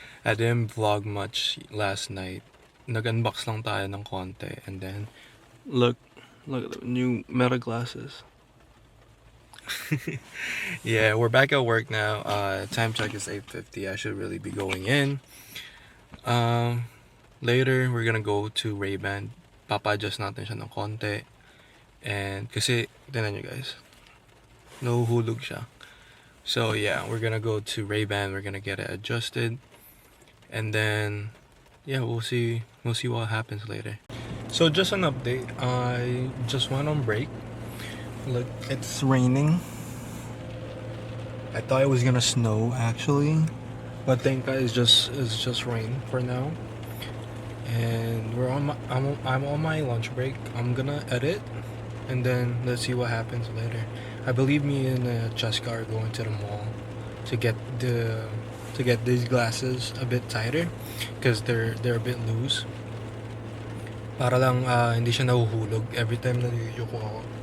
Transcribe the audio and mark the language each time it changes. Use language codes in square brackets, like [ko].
[en] I didn't vlog much last night. [tl] Nag-unbox lang tayo ng konti, [en] and then look at the new Meta glasses. Yeah, we're back at work now. Time check is 8:50. I should really be going in. Later we're gonna go to Ray-Ban. [tl] Papa-adjust natin siya ng konti, and kasi tingnan nyo guys, nahuhulog siya. [en] So yeah, we're gonna go to Ray-Ban. We're gonna get it adjusted, and then yeah, we'll see what happens later. So just an update, I just went on break. Look, it's raining. I thought it was gonna snow actually, but thank God it's just rain for now. And I'm on my lunch break. I'm gonna edit, and then let's see what happens later. I believe me and Cheska are going to the mall to get these glasses a bit tighter because they're a bit loose. [tl] Para lang hindi siya nahuhulog [en] every time [tl] na niliyoko ako.